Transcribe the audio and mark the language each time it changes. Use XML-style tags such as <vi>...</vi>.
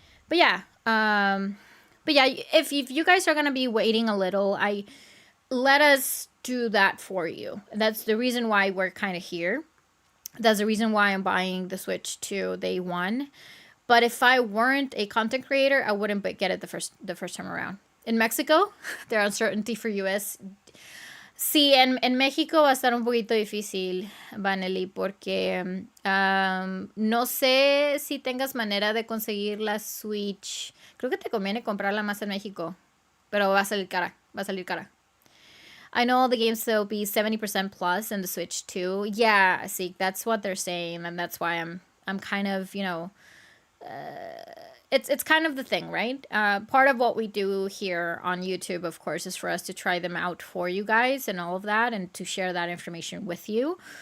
<en>But yeah, if you guys are going to be waiting a little, let us do that for you. That's the reason why we're kind of here. That's the reason why I'm buying the Switch 2 day one. But if I weren't a content creator, I wouldn't get it the first time around. In Mexico, their uncertainty for US.</en> <es>Sí, en México va a estar un poquito difícil, Vanelli, porque no sé si tengas manera de conseguir la Switch. Creo que te conviene comprarla más en México, pero va a salir cara.</es> <en>I know all the games will be 70% plus in the Switch 2. Yeah, see, that's what they're saying, and that's why I'm kind of, it's kind of the thing, right? Part of what we do here on YouTube, of course, is for us to try them out for you guys and all of that, and to share that information with you.</en>